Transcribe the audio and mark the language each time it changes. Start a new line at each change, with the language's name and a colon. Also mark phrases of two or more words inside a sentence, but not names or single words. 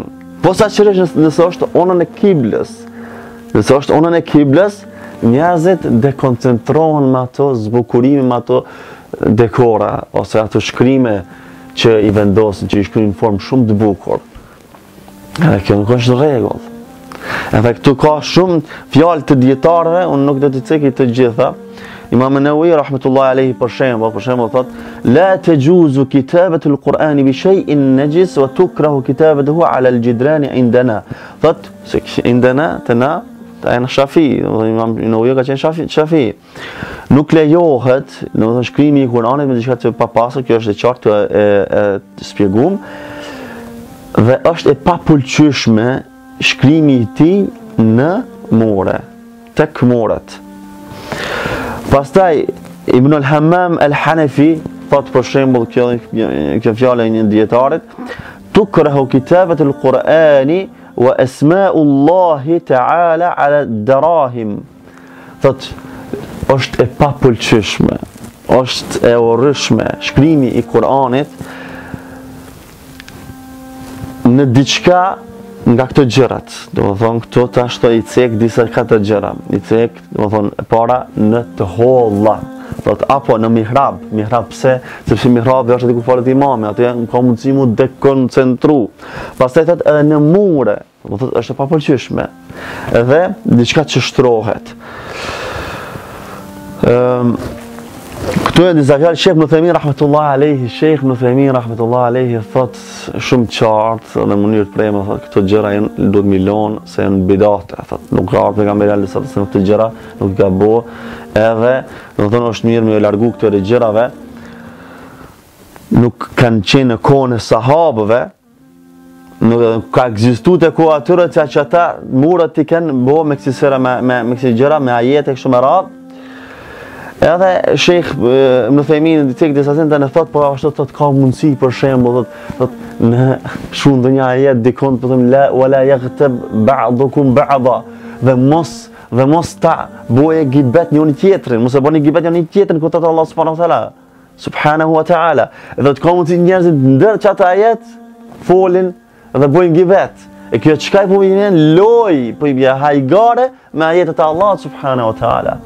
Albanian: Posaçërisht nëse është onën e kiblës. Nëse është onën e kiblës, njerëzit dekoncentrohen me ato zbukurime, me ato dekora, ose ato shkrime që i vendosin, që i shkruajnë në formë shumë të bukur. Edhe kjo nuk është rregull. Edhe këtu ka shumë fjalë të dietarëve, unë nuk do t'i cekoj të gjitha. Imam Nawawi
Arabic: رحمة الله عليه
Albanian: për shembull thotë
Arabic: لا تجوز كتابة القرآن بشيء نجس وتكره كتابته على الجدران عندنا.
Albanian: Thotë se indana tana në Shafi, Imam Nawawi ka qenë Shafi. Nuk lejohet, domethënë shkrimi i Kur'anit me diçka të papastër, kjo është e qartë e shpjeguam, dhe është e papëlqyeshme shkrimi i tij në more, tek moret. Pastaj Ibn al-Hammam al-Hanafi thotë për shembull kjo fjalë e një dietarit,
Arabic: تكره كتابة القرآن وأسماء الله تعالى على الدراهم.
Albanian: Thot, është e papëlqyeshme, është e urryeshme shkrimi i Kuranit në diçka nga këto gjërat. Do të thonë këto tash i cek disa katër gjëra. I cek, do të thonë e para në të holla. Thot apo në mihrab pse? Sepse mihrabi është diku falet imami, aty ka mundësi mu dekoncentru. Pastaj thot edhe në mure, do të thotë është e papëlqyeshme. Edhe diçka që shtrohet. Këtu e disa fjalë Sheikh Ibn Uthaymin
Arabic: رحمة الله عليه,
Albanian: Sheikh Ibn Uthaymin
Arabic: رحمة الله عليه
Albanian: thot shumë qartë në mënyrë të premtë, thot këto gjëra janë duhet milon se janë bidate, thot nuk ka ardhur pejgamberi
Arabic: عليه الصلاة والسلام
Albanian: këto gjëra nuk ka bo, edhe do të thonë është mirë me largu këtyre gjërave, nuk kanë qenë në kohën e sahabëve, nuk ka ekzistuar te koha atyre që ata murat i kanë bo me kësi gjëra me ajete kështu me radhë. Edhe Sheikh Ibn Uthaymin në tek disa sende në thot, po ashtu thot ka mundësi për shembull thot në shumë ndonjë ajet dikon po them
Arabic: لا ولا يغتب بعضكم بعضا,
Albanian: dhe mos ta boje gibet njëri tjetrin, mos e bëni gibet njëri tjetrin kur thot Allah
Arabic: سبحانه وتعالى.
Albanian: Edhe të ka mundësi njerëzit ndër çata ajet folin dhe bojnë gibet. E kjo çka po vjen loj, po i bie hajgare me ajetet e Allah
Arabic: سبحانه وتعالى.